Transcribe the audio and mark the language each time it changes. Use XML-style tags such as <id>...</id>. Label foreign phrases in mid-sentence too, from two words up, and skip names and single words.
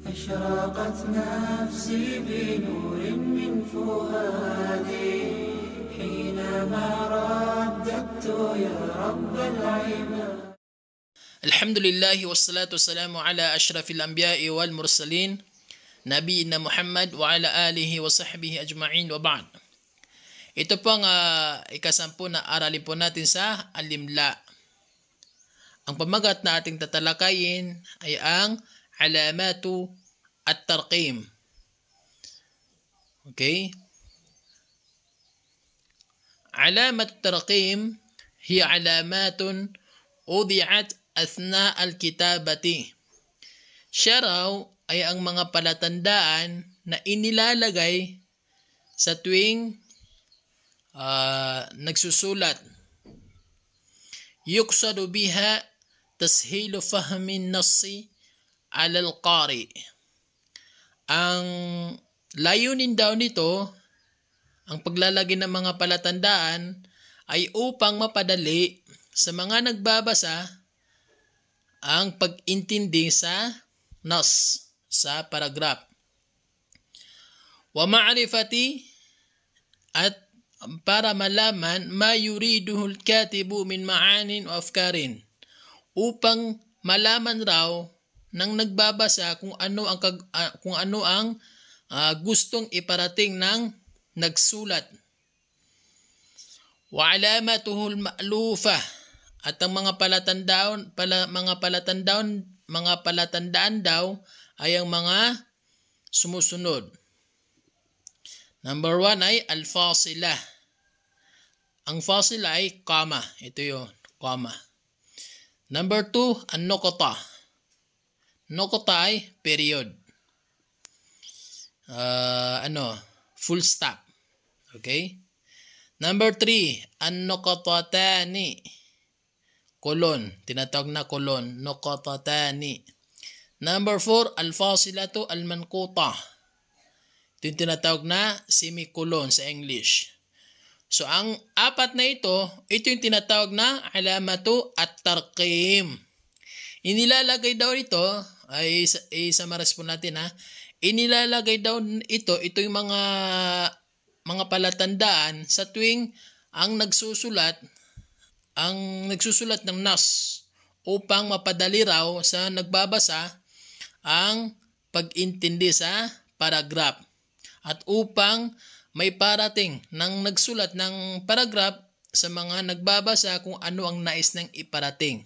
<ar>أشرقت نفسي بنور من فؤادي حينما رددت يا رب العباد. الحمد لله والصلاة والسلام على أشرف الأنبياء والمرسلين نبينا محمد وعلى آله وصحبه أجمعين وبعد.</ar> <tl>Ito pong ikasampu na aralin po natin sa Al-Imla. Ang pamagat na ating tatalakayin ay ang</tl> <ar>علامات الترقيم. Okay? علامات الترقيم هي علامات وضعت أثناء الكتابة.</ar> <tl>Siya raw ay ang mga palatandaan na inilalagay sa tuwing nagsusulat.</tl> <ar>يقصد بها تسهيل فهم النص على القارئ.</ar> <tl>Ang layunin daw nito, ang paglalagay ng mga palatandaan ay upang mapadali sa mga nagbabasa ang pag-intindi sa nas, sa paragraph.</tl> <ar>ومعرفة,</ar> <tl>at para malaman</tl> <ar>ما يريده الكاتب من معان</ar> <tl>o afkarin, upang malaman raw ng nagbabasa kung ano ang gustong iparating ng nagsulat.</tl> <ar>وعلاماته المألوفة,</ar> <tl>at ang mga palatandaan daw ay ang mga sumusunod. Number 1 ay al-fasila. Ang fasila ay comma. Ito yun, comma. Number 2, an-nuqta. Nuqta ay period.</tl> <en>Full stop. Okay? Number 3, an-nuqtatani.</en> <tl>Kolon. Tinatawag na kolon. Nuqtatani.</tl> <en>Number 4,</en> <ar>الفاصلة المنقوطة.</ar> <tl>Ito yung tinatawag na semicolon sa English. So, ang apat na ito yung tinatawag na</tl> <ar>علامات الترقيم.</ar> <tl>Inilalagay daw ito, ay summarize po natin ha, inilalagay daw ito yung mga palatandaan sa tuwing ang nagsusulat ng nas, upang mapadali raw sa nagbabasa ang pag-intindi sa paragraph, at upang may parating ng nagsulat ng paragraph sa mga nagbabasa kung ano ang nais ng iparating.</tl>